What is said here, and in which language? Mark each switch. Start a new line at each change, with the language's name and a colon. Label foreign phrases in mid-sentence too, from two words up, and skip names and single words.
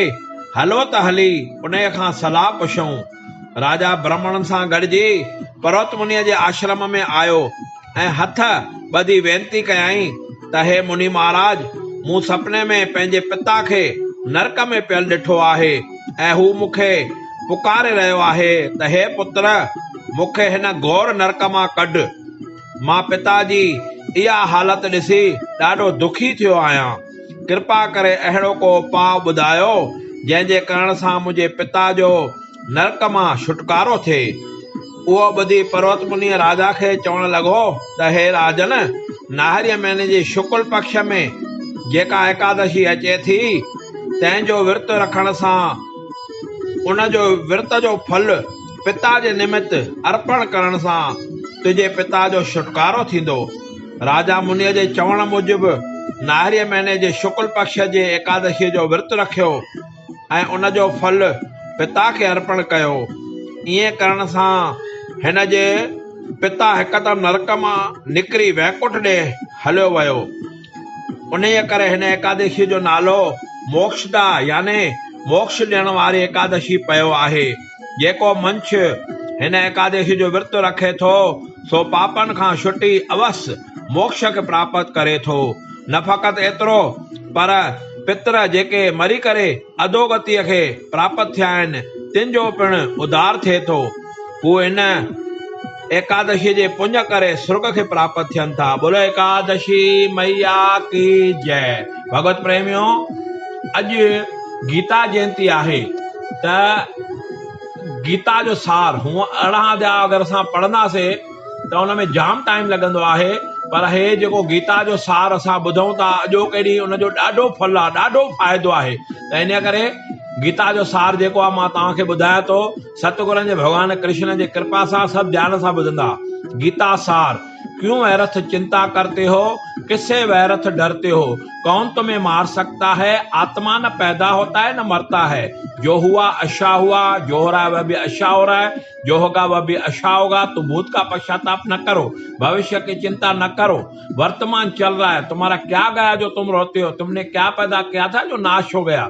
Sindhi: हलो त हली उन खां सलाह पुछूं। राजा ब्राह्मणनि सां गॾिजी पर्वत मुनीअ जे आश्रम में आयो ऐं हथ ॿधी वेनती कयई त हे मुनि महाराज, मूं सपने में पंहिंजे पिता खे नरक में पियल ॾिठो आहे ऐं हू मूंखे पुकारे रहियो आहे त हे पुत्र, मूंखे हिन घोर नरक मां कढ। मां पिता जी इहा हालत ॾिसी ॾाढो दुखी थियो आहियां। कृपा करे अहिड़ो को उपाउ ॿुधायो जंहिंजे करण सां मुंहिंजे पिता जो नरक मां छुटकारो थिए। उहो ॿुधी पर्वत मुनि राजा खे चवण लॻो त हे राजन, नाहरी महीने जे शुक्ल पक्ष में जेका एकादशी अचे थी, तंहिंजो विर्त रखण सां उन जो विर्त जो फल पिता जे निमित्त अर्पण करण सां तुंहिंजे पिता जो छुटकारो थींदो। राजा मुनीअ जे चवण मूजिबि नाहरी महीने जे शुक्ल पक्ष जे एकादशी जो विर्त रखियो ऐं उन जो फल पिता खे अर्पण कयो। ईअं करण सां हिन जे पिता हिकदमि नरक मां निकिरी वैकुंठ ॾे हलियो वियो। उन करे हिन एकादशी जो नालो मोक्षदा यानी मोक्ष ॾियण वारी एकादशी पियो आहे। जेको मंछ हिन एकादशी जो विर्त रखे थो सो पापनि खां छुटी अवश्य मोक्ष खे प्राप्त करे थो। न फ़क़ति एतिरो, पर पितर जेके मरी करे अधोगतीअ खे प्राप्त थिया आहिनि तिन जो पिणु उद्धार थिए थो। हू हिन एकादशी जे पुण्य करे स्वर्ग खे प्राप्त थियनि था।
Hindi: बोलो एकादशी मैया की जय। भगवत प्रेमियों,
Sindhi: अॼु गीता जयंती आहे त गीता जो सार हूअं 18 अध्याय अगरि असां पढ़ंदासीं त उन में जाम टाइम लॻंदो आहे, पर हे जेको गीता जो सार असां ॿुधूं था अॼोके ॾींहुं उनजो ॾाढो फल आहे, ॾाढो फ़ाइदो आहे। त इन करे गीता जो सार जेको आहे मां तव्हांखे ॿुधायां थो। सतगुरनि जे भॻवान कृष्ण जे कृपा सां सभु ध्यान सां ॿुधंदा। गीता सार।
Hindi: क्यों व्यर्थ चिंता करते हो, किससे व्यर्थ डरते हो, कौन तुम्हें मार सकता है, आत्मा न पैदा होता है न मरता है, जो हुआ अच्छा हुआ, जो हो रहा है वह भी अच्छा हो रहा है, जो होगा वह भी अच्छा होगा। तो भूत का पश्चाताप न करो, भविष्य की चिंता न करो, वर्तमान चल रहा है, तुम्हारा क्या गया जो तुम रोते हो, तुमने क्या पैदा किया था जो नाश हो गया।